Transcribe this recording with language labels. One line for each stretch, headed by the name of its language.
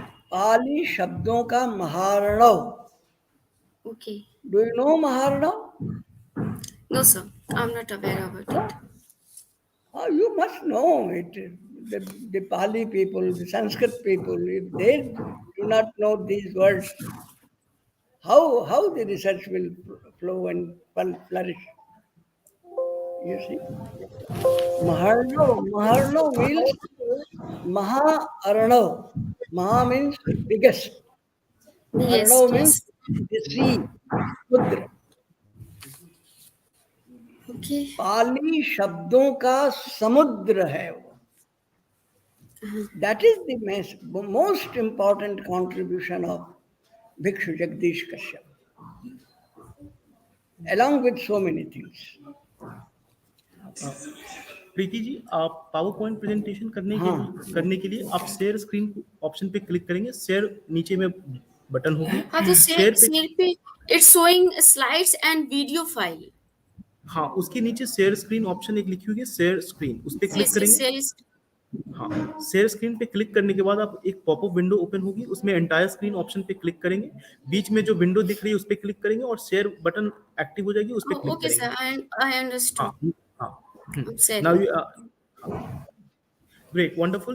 Hindi: Pali शब्दों का महारणव.
English: Okay. Do you know महारणव? No, sir. I'm not aware about it. Oh, you must know it. The Pali people, the Sanskrit people, if they do not know these words, how the research will flow and flourish? You see? Maharno means Maha Aranav. Maha means biggest. Yes. Aranav means the sea, Samudra. Okay.
Hindi: पाली शब्दों का समुद्र है वो.
English: That is the most important contribution of Bhikshu Jagdish Kashyap, along with so many things.
Hindi: Preeti ji, आप power point presentation करने के लिए आप शेयर स्क्रीन ऑप्शन पे क्लिक करेंगे. शेयर नीचे में बटन होगी. हाँ, तो शेयर पे
English: it's showing slides and video file.
Hindi: हाँ, उसके नीचे शेयर स्क्रीन ऑप्शन एक लिखी हुई है, शेयर स्क्रीन, उस पर क्लिक करेंगे। हाँ, शेयर स्क्रीन पे क्लिक करने के बाद आप एक पॉपअप विंडो ओपन होगी, उसमें एंटायर स्क्रीन ऑप्शन पे क्लिक करेंगे, बीच में जो विंडो दिख रही है उस पे क्लिक करेंगे और शेयर बटन एक्टिव हो जाएगी, उस पे क्लिक
English: Okay,
Hindi: करेंगे।
English: sir. I understood.
Hindi: हाँ हाँ।
English: I'm sorry. Now you great, wonderful.